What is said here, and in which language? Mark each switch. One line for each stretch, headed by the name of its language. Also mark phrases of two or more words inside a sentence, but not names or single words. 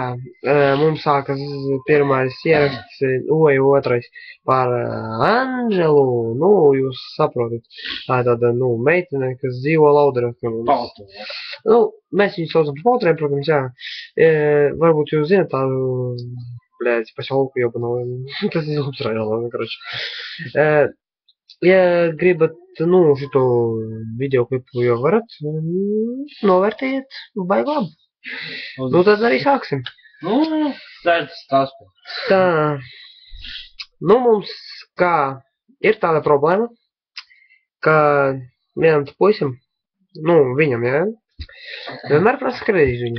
Latvian: Mums sākas pirmais ieraksts, otrais par Anželu. Nu, jūs saprotat. Tā ir tāda, meitene, kas dzīvo Lauderā. Pautrē. Nu, mēs viņu saucam par Pautrēm, protams, jā. Varbūt jūs zināt tādu,
Russian: блядь, поселку ёбаного.
Latvian: Tas ir Zubs rajonā, короче. Ja gribat, šito videoklipu jau varat, novērtējiet, baigi labi. Nu, tad arī sāksim. Tas. Tā, mums ir tāda problēma, ka vienam puisim, viņam, jā, vienmēr prasa kredītu viņam.